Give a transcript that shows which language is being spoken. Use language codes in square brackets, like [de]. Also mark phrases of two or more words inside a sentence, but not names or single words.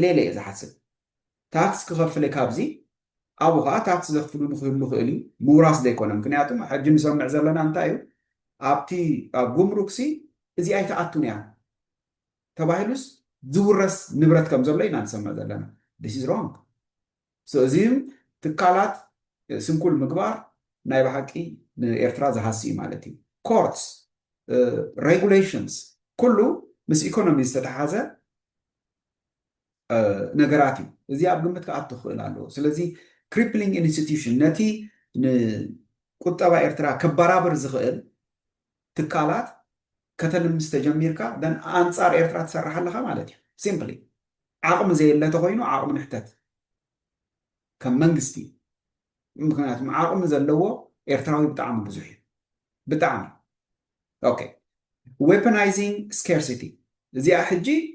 [ti] እየ ዝሓስብ ታክስ ክኸፍለ ካብዚ ኣብኡ ከዓ ታክስ ዘኽፍሉ ንክህሉ ክእል እዩ ምውራስ ዘይኮነ ምክንያቱም ሕጂ ንሰምዕ ዘለና እንታይ እዩ ኣብቲ ኣብ ጉምሩክሲ እዚ ኣይተኣቱን እያ ተባሂሉስ ዝውረስ ንብረት ከም ዘሎ ኢና ንሰምዕ ዘለና [en] this is wrong [ti] እዚ ትካላት ስንኩል ምግባር ናይ ብሓቂ ንኤርትራ ዝሃሲ እዩ ማለት እዩ [en] courts regulations [ti] ኩሉ ምስ ኢኮኖሚ ዝተተሓዘ ነገራት እዩ እዚ ኣብ ግምት ክኣቱ ክኽእል ኣለዎ ስለዚ [en] crippling institution [ti] ነቲ ንቁጠባ ኤርትራ ከበራብር ዝኽእል ትካላት ከተልምስ ተጀሚርካ ደን ኣንፃር ኤርትራ ትሰርሕ ኣለካ ማለት እዩ ሲምፕሊ ዓቕሚ ዘየለ ተኮይኑ ዓቕሚ ንሕተት ከም መንግስቲ ምክንያቱም ዓቕሚ ዘለዎ ኤርትራዊ ብጣዕሚ ብዙሕ እዩ ብጣዕሚ ኦኬ [en] weaponizing scarcity [ti] እዚኣ ሕጂ